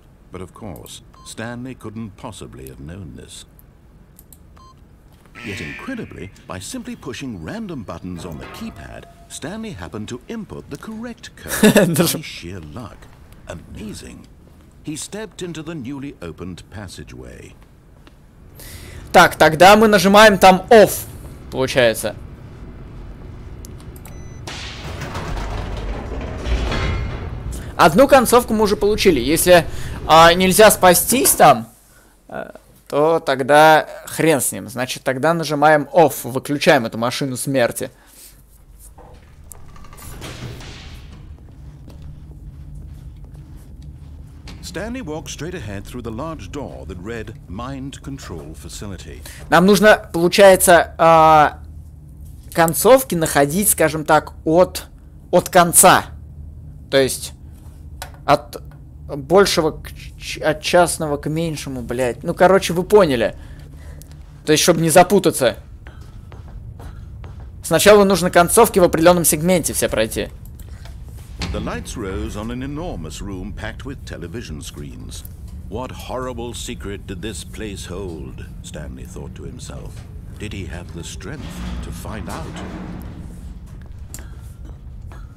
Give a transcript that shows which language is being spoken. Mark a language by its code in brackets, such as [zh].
[en] But of course, Stanley couldn't possibly have known this. Yet incredibly, by simply pushing random buttons on the keypad, Stanley happened to input the correct code by sheer luck. Amazing. He stepped into the newly opened passageway. [ru] Так, тогда мы нажимаем там off. получается. Одну концовку мы уже получили. Если нельзя спастись там, то тогда хрен с ним. Значит, тогда нажимаем Off, выключаем эту машину смерти. [en] Stanley walked straight ahead through the large door that read Mind Control Facility. [ru] Нам нужно, получается, концовки находить, скажем так, от конца. То есть от большего от частного к меньшему, блядь. Ну, короче, вы поняли. То есть, чтобы не запутаться. Сначала нужно концовки в определенном сегменте все пройти. [en] The lights rose on an enormous room packed with television screens. What horrible secret did this place hold? Stanley thought to himself. Did he have the strength to find out?